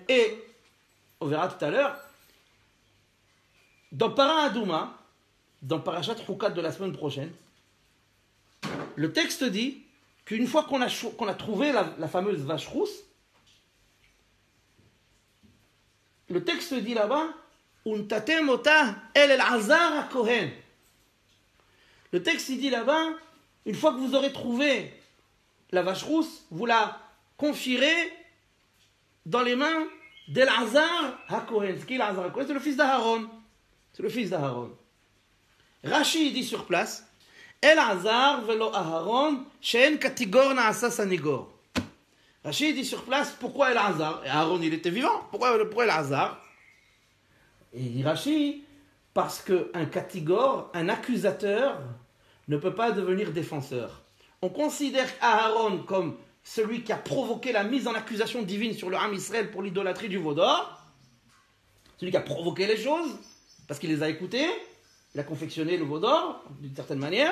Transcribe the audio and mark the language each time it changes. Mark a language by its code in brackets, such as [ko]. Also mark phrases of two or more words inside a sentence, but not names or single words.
[fr] Et, on verra tout à l'heure, dans [he] פרה אדומה, [fr] dans [he] פרשת חוקת [fr] de la semaine prochaine, le texte dit qu'une fois qu'on a trouvé la fameuse vache rousse, le texte dit là-bas, [he] ונתתם אותה אל אלעזר הכהן. [fr] Le texte il dit là-bas, une fois que vous aurez trouvé la vache rousse, vous la confierez dans les mains d'Elazar ha-Kohen. C'est qui Elazar ha-Kohen? C'est le fils d'Aaron. C'est le fils d'Aaron. Rashi dit sur place, [he] אלעזר ולא אהרן שאין קטגור נעשה סניגור. [fr] Rashi dit sur place, pourquoi Elazar? Et Aaron il était vivant, pourquoi Elazar? Et il dit Rashi, parce qu'un catigore, un accusateur, ne peut pas devenir défenseur. On considère Aaron comme celui qui a provoqué la mise en accusation divine sur le [he] עם ישראל [fr] pour l'idolâtrie du veau d'or, celui qui a provoqué les choses, parce qu'il les a écoutés, il a confectionné le veau d'or, d'une certaine manière.